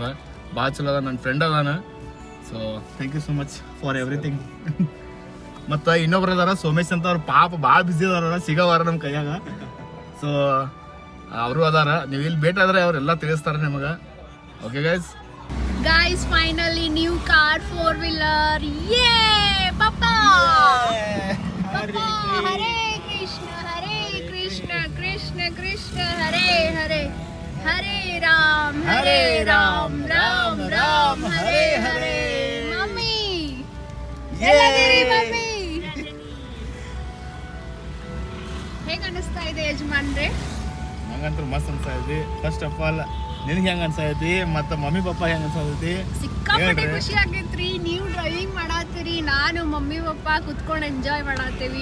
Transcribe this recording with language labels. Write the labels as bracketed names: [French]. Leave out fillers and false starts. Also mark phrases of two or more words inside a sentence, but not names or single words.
[Kannada] ಭಾಳ ಚಲೋ ಅದ, ನನ್ನ ಫ್ರೆಂಡ್ ಅದಾನ. [English] So thank you so much for everything. [Kannada] ಮತ್ತು ಇನ್ನೊಬ್ರು ಅದಾರ ಸೋಮೇಶ್ ಅಂತ. ಅವ್ರು ಪಾಪ ಭಾಳ ಬಿಸಿ ಅದಾರ, ಸಿಗೋವಾರ ನಮ್ಮ ಕೈಯಾಗ. ಸೊ ಅವರು ಅದಾರ. ನೀವು ಇಲ್ಲಿ ಭೇಟಿ ಆದ್ರೆ ಅವರೆಲ್ಲ ತಿಳಿಸ್ತಾರೆ ನಿಮಗೆ. [English] Okay guys. Guys, finally new car 4-wheeler. Yay! Papa! [Sanskrit] Papa, Hare Krishna, Krishna Krishna, Hare Hare. Hare Ram, Ram Ram, Hare Hare. [English] Mummy! [Kannada] ಎಲ್ಲದಿರಿ ಮಮ್ಮಿ? ಹೇಗೆ ಅನಿಸ್ತಾ ಇದೆ ಯಜಮಾನ್ರೆ? ನಂಗಂತೂ ಮಸ್ತ್ ಅನ್ಸೈತಿ. [English] First of all [Kannada] ನಿನಗೆ ಹೆಂಗೆ ಅನ್ಸೈತಿ ಮತ್ತು ಮಮ್ಮಿ ಪಪ್ಪ ಹೆಂಗೆ ಅನ್ಸೈತಿ? ಸಿಕ್ಕಾಪಟ್ಟೆ ಖುಷಿ ಆಗೈತ್ರಿ. ನೀವು ಡ್ರೈವಿಂಗ್ ಮಾಡತ್ತೀರಿ, ನಾನು ಮಮ್ಮಿ ಪಪ್ಪ ಕುತ್ಕೊಂಡು ಎಂಜಾಯ್ ಮಾಡತ್ತೀವಿ.